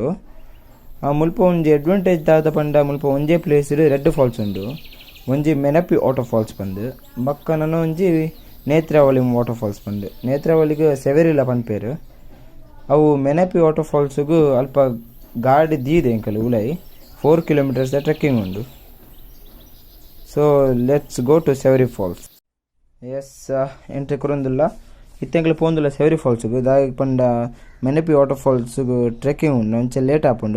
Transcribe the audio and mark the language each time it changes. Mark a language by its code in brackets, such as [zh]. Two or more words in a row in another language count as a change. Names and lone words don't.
[tcy] ಮುಲ್ಪ ಒಂಜಿ ಅಡ್ವಾಂಟೇಜ್ ದಾದ ಪಂಡ ಮುಲ್ಪ ಒಂಜೇ ಪ್ಲೇಸ್ ರೆಡ್ ಫಾಲ್ಸ್ ಉಂಡು, ಒಂಜಿ ಮೆನಪಿ [en] water falls [tcy] ಬಂದು ಬಕ್ಕ ನನ್ನ ಒಂಜಿ ನೇತ್ರಾವಳಿ [en] water falls [tcy] ಬಂದು. ನೇತ್ರಾವಳಿಗೆ ಸೆವೆರಿಲ್ಲ ಪನ್ಪೇರು. ಅವು ಮೆನಪಿ [en] water falls [tcy] ಅಲ್ಪ ಗಾಡಿ ದೀದೆ ಎಂಕಲ್ ಉಲೈ 4 [en] kilometers trekking [tcy] ಉಂಡು. [en] so let's go to Severi Falls. [tcy] ಎಸ್ ಎಂಟ್ರಿ ಕೊರೊಂದುಲ್ಲ ಇತ್ತೆಂಕಲ್ ಪೋಂದುಲ್ಲ ಸೆವೆರಿ ಫಾಲ್ಸ್ಗೂ ದಾಯಕ್ ಪಂಡ ಮೆನಪಿ [en] water falls [tcy] ಟ್ರೆಕ್ಕಿಂಗ್ ಉಂಡು ಒಂಚ ಲೇಟ್ ಆಪುಂಡು.